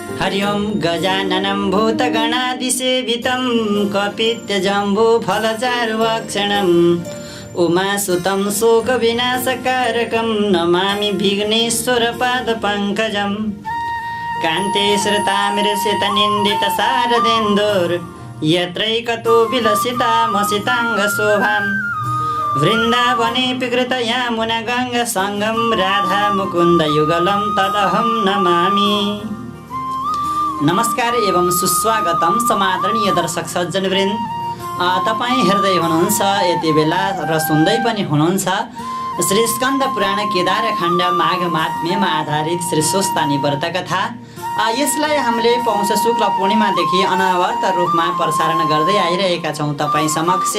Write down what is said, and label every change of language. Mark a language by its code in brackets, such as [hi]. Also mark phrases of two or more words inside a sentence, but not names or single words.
[sa] हरि ओं गजाननं भूतगणादिसेवितं कपित्थजम्बूफलचारुभक्षणम् उमासुतं शोकविनाशकारकं नमामि विघ्नेश्वरपादपङ्कजम् कान्ते श्रुतामिरसितनिन्दितशारदेन्दुर् यत्रैकतो विलसितामसिताङ्गशोभाम् वृन्दावनेऽपि कृतयामुनगङ्गासङ्गं राधा मुकुन्दयुगलं तदहं नमामि। [ne] नमस्कार एवं सुस्वागतम समादरणीय दर्शक सज्जनवृन्द, तपाईँ हेर्दै हुनुहुन्छ यति बेला र सुन्दै पनि हुनुहुन्छ श्री स्कन्द पुराण केदारखण्ड माघ महात्म्यमा आधारित श्री स्वस्तानी व्रत कथा। यसलाई हामीले पौष शुक्ल पूर्णिमादेखि अनवरत रूपमा प्रसारण गर्दै आइरहेका छौँ तपाईँ समक्ष।